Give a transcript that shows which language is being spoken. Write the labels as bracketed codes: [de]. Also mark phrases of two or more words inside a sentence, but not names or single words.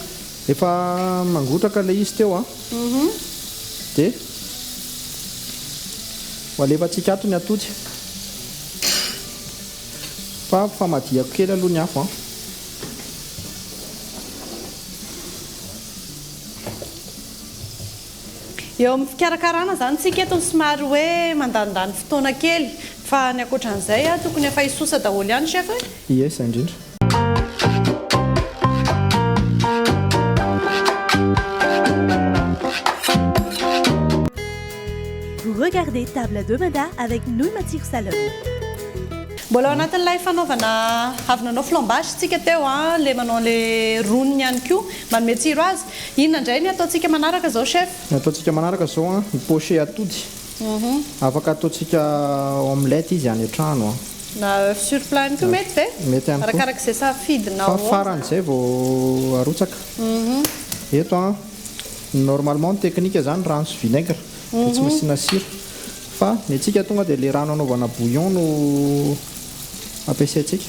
[mg] efa mangotraka le izy teo dia ho alefantsika ato ny atody fa madiako kely aloha ny afo eo amin'ny fikarakarana zany tsika etony somary hoe mandanindany fotoana kely fa ny akoatran'izay tokony efa hisosa daholo ihany chef yes indrindra [fr] Vous regardez Table à deux mandats avec Nouille Matsiro Salon. [mg] mbola ao anatin'ilay fanaovana avy nanao flambage tsika teo le manao le roniny ihany koa manome tsiro azy inona indray ny ataontsika manaraka zao chef ny ataontsika manaraka zao ny poché atody afaka ataontsika omelette izy any an-trano na [fr] œuf sur plat [mg] ihany koa mety ve mety ihany koa arakarak'izay safidinao fa faran'izay vao arotsaka eto normalement ny teknika zany rano sy vinaigre dia tsy misina sira fa ny antsika tonga dia le rano anaovana bouillon no ampiasaintsika